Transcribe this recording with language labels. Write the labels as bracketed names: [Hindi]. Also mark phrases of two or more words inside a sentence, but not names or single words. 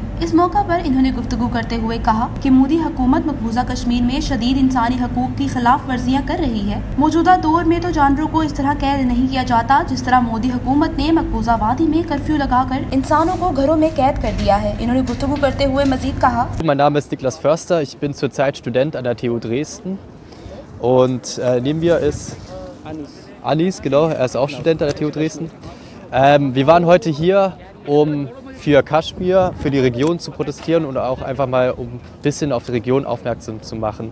[Urdu] اس موقع پر انہوں نے گفتگو کرتے ہوئے کہا کہ مودی حکومت مقبوضہ کشمیر میں شدید انسانی حقوق کی خلاف ورزیاں کر رہی ہے. موجودہ دور میں تو جانوروں کو اس طرح قید نہیں کیا جاتا جس طرح مودی حکومت نے مقبوضہ وادی میں کرفیو لگا کر انسانوں کو گھروں میں قید کر دیا ہے. انہوں نے گفتگو کرتے ہوئے مزید کہا, [German] Mein Name ist Niklas Förster, ich bin zurzeit Student an der TU Dresden und neben mir ist Anis, genau, er ist auch Student an der TU Dresden. Wir waren heute hier, um für Kaschmir, für die Region zu protestieren und auch einfach mal um ein bisschen auf die Region aufmerksam zu machen.